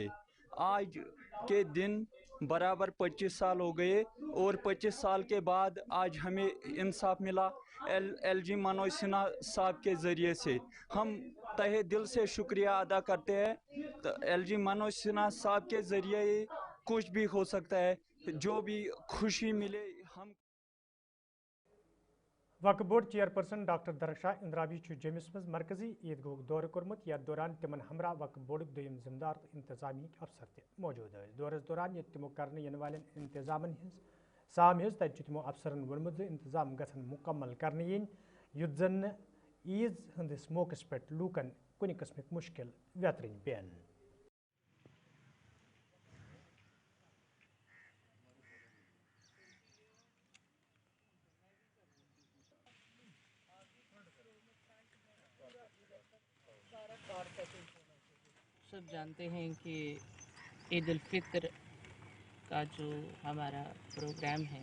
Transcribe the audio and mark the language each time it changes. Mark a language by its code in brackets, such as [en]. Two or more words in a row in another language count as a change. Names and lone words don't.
[hi] आज के दिन बराबर 25 साल हो गए और 25 साल के बाद आज हमें इंसाफ मिला LG मनोज सिन्हा साहब के ज़रिए से। हम तहे दिल से शुक्रिया अदा करते हैं। तो LG मनोज सिन्हा साहब के ज़रिए कुछ भी हो सकता है, जो भी खुशी मिले हम। [ks] वक्फ बोर्ड [en] chairperson doctor [ks] दरक्षा इंद्राबी जमिस मज मरकजी ईदगाह दौर कोर्मुत। यथ दौरान तिमन हमरा वक्फ बोर्ड दोयम जिम्मेदार तो इंतजामी अफसर त मौजूद दौरस दौरान ये तिमो करने इन वाले इंतजामन साम तत तिमो अफसरन वोनमुत इंतजाम गसन मुकम्मल करने इन युद्ध जन ईद हंदिस मौकस पे लूकन कुन किस्मिक मुश्किल व्यतरन पेन। [hi] सब जानते हैं कि ईद उल फितर का जो हमारा प्रोग्राम है,